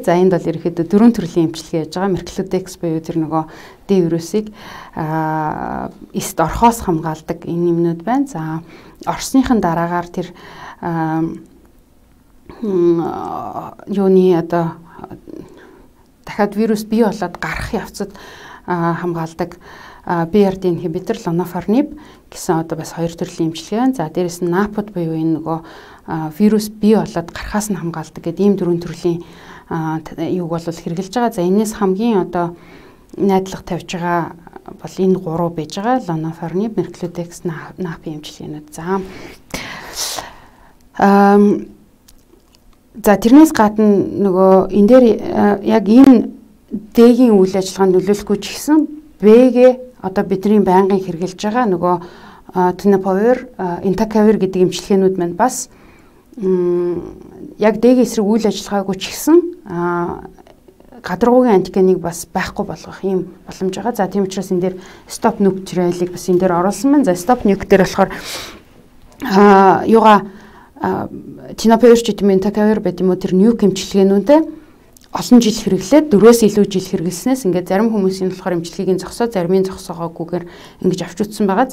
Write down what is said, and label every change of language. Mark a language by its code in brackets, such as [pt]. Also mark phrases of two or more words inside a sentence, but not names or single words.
[mn] За энд бол ерөөхдөө 4 төрлийн эмчилгээ яаж байгаа. Мерклодекс буюу тэр нөгөө D вирусыг эст орхоос хамгаалдаг энэ юмнууд байна. За орсныхын дараагаар тэр юуны одоо дахиад вирус бий болоод гарах явцад хамгаалдаг [en] BRD inhibitor lonafarnib [mn] гэсэн одоо бас 2 төрлийн эмчилгээ. За дээрэс нь NAPUD буюу энэ нөгөө вирус бий болоод гарахаас нь хамгаалдаг гэдэг ийм 4 төрлийн юуг бол хэрэгжилж байгаа. За энэс хамгийн одоо найдлага тавьж байгаа бол энэ 3 байж байгаа. Lonafarnib, Mercludex, NAPI эмчилгээнүүд. За тэрнээс гадна нөгөө энэ дээр яг энэ дэгийн үйл ажиллагаанд нөлөөлөхгүй ч гэсэн Б-гээ одоо бидний байнгын хэрэгжилж байгаа нөгөө tenofovir, entecavir гэдэг эмчилгээнүүд маань бас яг дэгийн эсрэг үйл ажиллагаагүй ч гэсэн гадаргуугийн антигеныг бас байхгүй болгох юм боломж байгаа. За тийм учраас энэ дээр [en] stop nuke trial- [mn] ыг бас энэ дээр оруулсан байна. За [en] stop nuke [mn] дээр болохоор юугаа tenofovir ч гэдэм entecavir байт юм уу тэр nuke эмчилгээнүүдээ олон жил хэрэглээд 4-өөс илүү жил хэрэглэснээс ингээд зарим хүмүүсийн болохоор эмчилгээг зогсоо, заримын зогсоогоогүйгээр ингэж авч утсан байгаа.